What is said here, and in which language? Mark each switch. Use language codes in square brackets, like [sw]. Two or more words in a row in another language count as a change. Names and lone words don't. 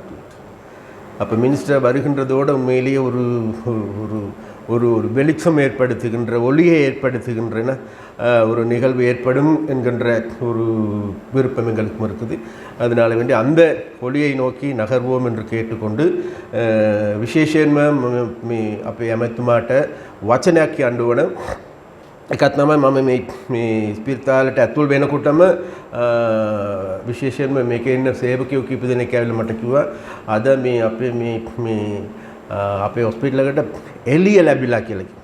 [ta] அப்போ மினிஸ்டர் வருகின்றதோடு உண்மையிலேயே ஒரு ஒரு ஒரு வெளிச்சம் ஏற்படுத்துகின்ற, ஒளியை ஏற்படுத்துகின்றன ஒரு நிகழ்வு ஏற்படும் என்கின்ற ஒரு விருப்பம் எங்களுக்கும் இருக்குது. அதனால் வேண்டி அந்த ஒளியை நோக்கி நகர்வோம் என்று கேட்டுக்கொண்டு விசேஷமா அப்போ அமைத்துமாட்ட [si] වචනයක් කියන්න ඕන. එකක් තමයි මම මේ ස්පිරිතාලට ඇතුල් වෙනකොටම විශේෂයෙන්ම මේකේ ඉන්න සේවකයෝ කීප දෙනෙක් ඇවිල්ලා මට කිව්වා, අද මේ අපේ හොස්පිටල් එකට එළිය ලැබිලා කියලා කිව්වා.